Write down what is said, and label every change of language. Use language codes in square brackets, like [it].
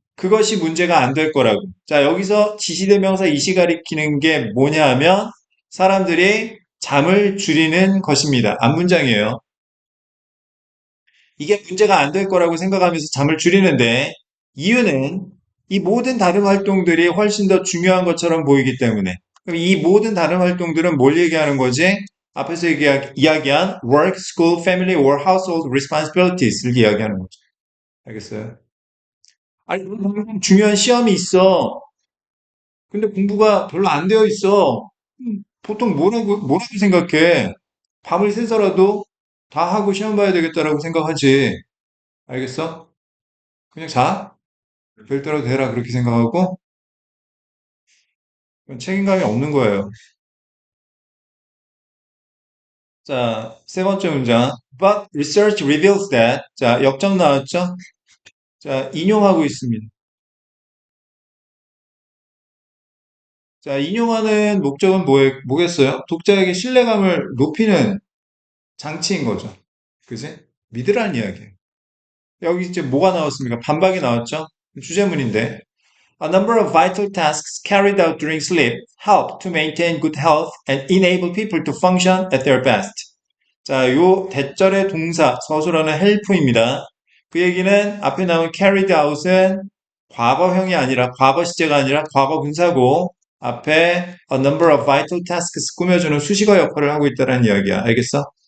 [ko] 그것이 문제가 안 될 거라고. 자, 여기서 지시대명사 이시 가리키는 게 뭐냐 하면 사람들이 잠을 줄이는 것입니다. 앞문장이에요. 이게 문제가 안 될 거라고 생각하면서 잠을 줄이는데 이유는 이 모든 다른 활동들이 훨씬 더 중요한 것처럼 보이기 때문에. 그럼 이 모든 다른 활동들은 뭘 얘기하는 거지? 앞에서 이야기한 [en] work, school, family or household responsibilities [ko] 를 이야기하는 거죠. 알겠어요? 아니, 중요한 시험이 있어. 근데 공부가 별로 안 되어 있어. 보통 뭐라고 생각해? 밤을 새서라도 다 하고 시험 봐야 되겠다라고 생각하지. 알겠어? 그냥 자. 별대로 되라 그렇게 생각하고 책임감이 없는 거예요. 자, 세 번째 문장. [en] But research reveals that. [ko] 자, 역점 나왔죠? 자, 인용하고 있습니다. 자, 인용하는 목적은 뭐겠어요? 독자에게 신뢰감을 높이는 장치인 거죠. 그지? 믿으라는 이야기예요. 여기 이제 뭐가 나왔습니까? 반박이 나왔죠? 주제문인데. [en] A number of vital tasks carried out during sleep help to maintain good health and enable people to function at their best. [ko] 자, 요 대절의 동사 서술어는 help입니다. 그 얘기는 앞에 나온 carried out은 과거형이 아니라 과거 시제가 아니라 과거 분사고 앞에 [en] a number of vital tasks [ko] 꾸며주는 수식어 역할을 하고 있다는 이야기야. 알겠어?